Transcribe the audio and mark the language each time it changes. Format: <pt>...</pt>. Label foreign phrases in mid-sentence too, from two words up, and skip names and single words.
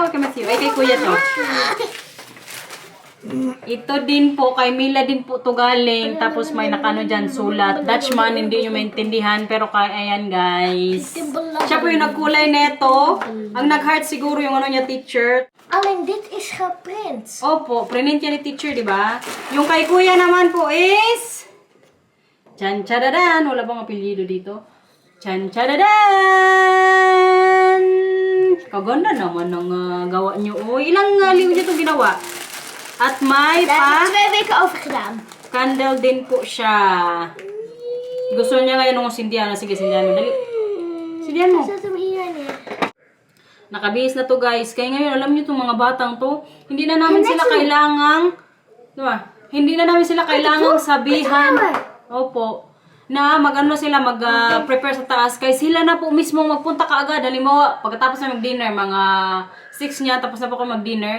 <tl>O kay Matthew? Ay, kay Kuya to. Ito din po, kay Mila din po to galing. Tapos may nakano dyan, sulat. Dutchman, hindi nyo maintindihan. Pero ayan guys. Siya po yung nagkulay neto. Ang nag-heart siguro yung niya, teacher.</tl> <nl>Alleen dit is geprint.</nl> <tl>Opo, print yan ni teacher, di ba? Yung kay kuya naman po is... Chan-chadadan! Wala bang apelyido dito? Chan chadadan! Kaganda naman ng gawa nyo. O, ilang liw nyo itong ginawa? At may</tl> <nl>Daar heb</nl> <tl>pa</tl> <nl>ik 2 weken over gedaan.</nl> <tl>candle din po siya. Gusto niya ngayon ng sindihan. Sige, sindihan mo. Dali. Sindihan mo.</tl> <nl>Zet hem hier neer.</nl> <tl>Nakabihis na to guys. Kaya ngayon, alam niyo itong mga batang to, hindi na namin sila kailangang, diba? Hindi na namin sila kailangang sabihan. Opo. Na mag-ano sila, mag-prepare sa taas. Kaya sila na po mismo magpunta kaagad. Halimbawa, pagkatapos na mag-dinner, mga 6 niya, tapos na po ako mag-dinner.</tl>